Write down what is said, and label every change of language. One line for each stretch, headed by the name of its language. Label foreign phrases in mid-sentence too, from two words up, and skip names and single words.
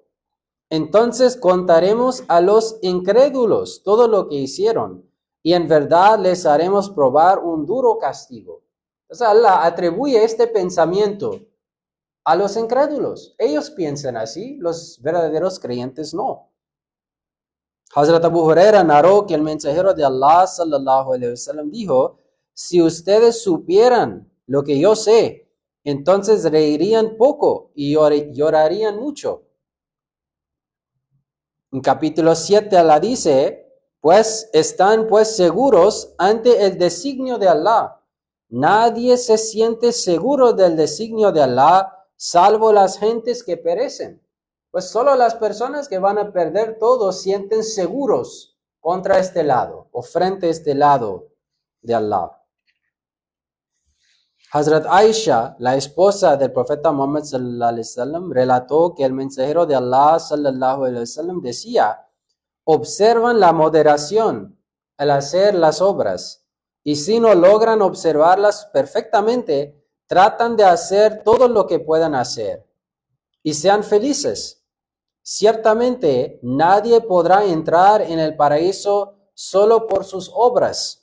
Spanish: Entonces contaremos a los incrédulos todo lo que hicieron, y en verdad les haremos probar un duro castigo. O sea, Allah atribuye este pensamiento a los incrédulos. Ellos piensan así, los verdaderos creyentes no. Hazrat Abu Huraira narró que el mensajero de Allah
Arabic: صلى الله عليه وسلم
Spanish: dijo, si ustedes supieran lo que yo sé, entonces reirían poco y llorarían mucho. En capítulo 7 Allah dice, pues están pues seguros ante el designio de Allah. Nadie se siente seguro del designio de Allah, salvo las gentes que perecen. Pues solo las personas que van a perder todo sienten seguros contra este lado o frente a este lado de Allah. Hazrat Aisha, la esposa del profeta Muhammad
Arabic: صلى الله عليه وسلم,
Spanish: relató que el mensajero de Allah
Arabic: صلى الله عليه وسلم
Spanish: decía, observan la moderación al hacer las obras, y si no logran observarlas perfectamente, tratan de hacer todo lo que puedan hacer, y sean felices. Ciertamente nadie podrá entrar en el paraíso solo por sus obras.